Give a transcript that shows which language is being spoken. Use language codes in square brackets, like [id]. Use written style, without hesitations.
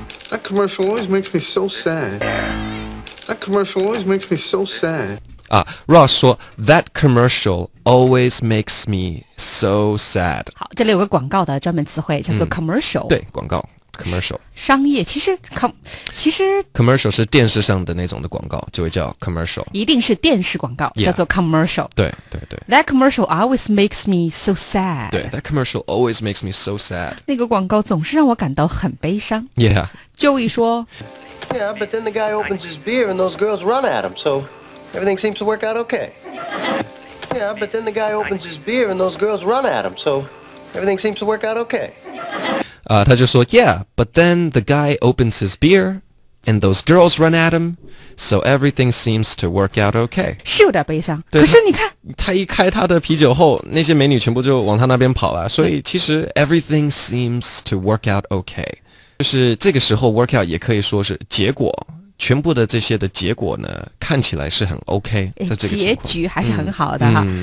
[en] That commercial always makes me so sad. That commercial always makes me so sad. Ross [zh] 说 [en] That commercial always makes me so sad. [zh] 好，这里有个广告的专门词汇叫做 commercial。对，广告 commercial。商业其实 commercial 是电视上的那种的广告，就会叫 commercial。一定是电视广告，叫做 commercial。对。 [en] That commercial always makes me so sad. 对 ，That commercial always makes me so sad. [zh] 那个广告总是让我感到很悲伤。 [en] Yeah. [zh] Joey 说 [en] Yeah, but then the guy opens his beer and those girls run at him, so everything seems to work out okay. Yeah, but then the guy opens his beer and those girls run at him, so everything seems to work out okay. [zh] 他就说 [en] Yeah, but then the guy opens his beer and those girls run at him, so everything seems to work out okay. [zh] 是有点悲伤，对，可是你看他一开他的啤酒后，那些美女全部就往他那边跑了，所以其实 [en] everything seems to work out okay. [zh] 就是这个时候 work out 也可以说是结果，全部的这些的结果呢，看起来是很 OK， 在这个结局还是很好的哈。